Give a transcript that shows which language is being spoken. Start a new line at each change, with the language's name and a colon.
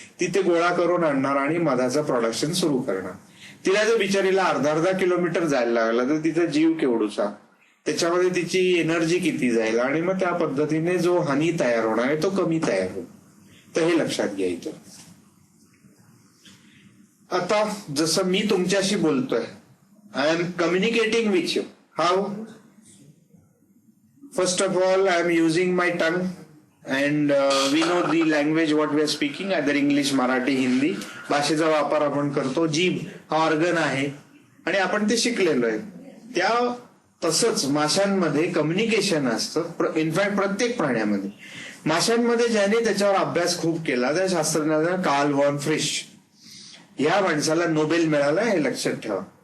Marathi: तिथे गोळा करून आणणार आणि मधाचं प्रोडक्शन सुरू करणार. तिला जर बिचारीला अर्धा किलोमीटर जायला लागला तर तिचा जीव केवढूचा, त्याच्यामध्ये तिची एनर्जी किती जाईल, आणि मग त्या पद्धतीने जो हानी तयार होणार आहे तो कमी तयार होईल. तर हे लक्षात घ्यायचं. आता जसं मी तुमच्याशी बोलतोय,
English: I am communicating with you. How? First of all, I am using my tongue, and we know the language what we are speaking, either English, Marathi, Hindi.
Marathi: भाषेचा वापर आपण करतो. जीभ हा ऑर्गन आहे आणि आपण ते शिकलेलो आहे. त्या तसंच माशांमध्ये कम्युनिकेशन असतं. इनफॅक्ट प्रत्येक प्राण्यामध्ये. माशांमध्ये ज्याने त्याच्यावर अभ्यास खूप केला त्या शास्त्रज्ञांना कार्ल वॉन फ्रिश या माणसाला नोबेल मिळाला, हे लक्षात ठेवा.